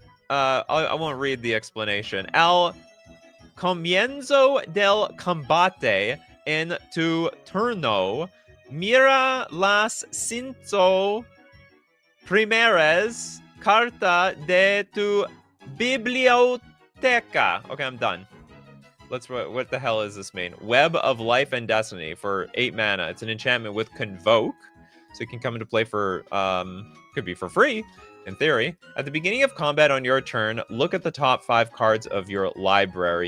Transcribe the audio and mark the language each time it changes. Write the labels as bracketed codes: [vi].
[en] I won't read the explanation. [es] Al comienzo del combate en tu turno, mira las cinco primeras carta de tu biblioteca. [en] Okay, I'm done. What the hell does this mean? Web of Life and Destiny for 8 mana. It's an enchantment with Convoke, so it can come into play for could be for free in theory. At the beginning of combat on your turn, look at the top 5 cards of your library.